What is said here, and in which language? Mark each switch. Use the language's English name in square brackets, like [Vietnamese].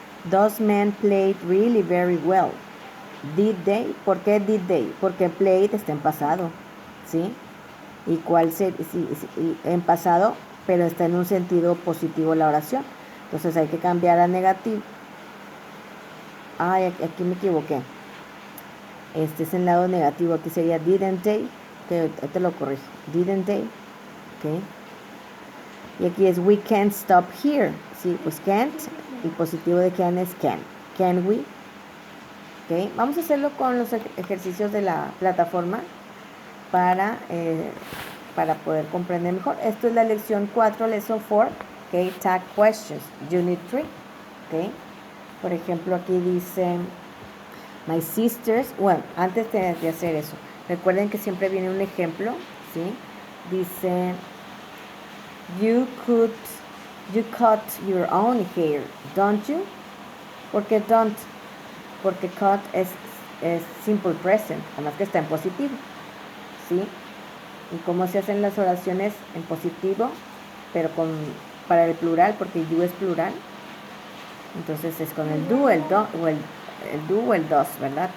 [English] Those men played really very well. Did they? [Spanish] ¿Por qué [English] did they? [Spanish] Porque played está en pasado, ¿sí? ¿Y cuál sí, en pasado, pero está en un sentido positivo la oración? Entonces hay que cambiar a negativo. Ay, aquí me equivoqué. Este es el lado negativo. Aquí sería [English] didn't they. [Spanish] Te lo corrijo. [English] Didn't they. [Spanish] ¿Ok? Y aquí es [English] we can't stop here. [Spanish] Sí, pues can't. El positivo de can es can. [English] Can we? [Spanish] ¿Okay? Vamos a hacerlo con los ejercicios de la plataforma para poder comprender mejor. Esto es la lección 4, [English] lesson 4, [Spanish] ¿okay? [English] Tag questions, unit 3, [Spanish] ¿okay? Por ejemplo, aquí dice, [English] my sisters, [Spanish] bueno, antes de hacer eso, recuerden que siempre viene un ejemplo, ¿sí? [English] Dice, you cut your own hair, don't you? [Spanish] ¿Por qué don't? Porque cut es simple present, además que está en positivo, ¿sí? Y cómo se hacen las oraciones en positivo, pero para el plural, porque you es plural, entonces es con el do, el do o el does, ¿verdad?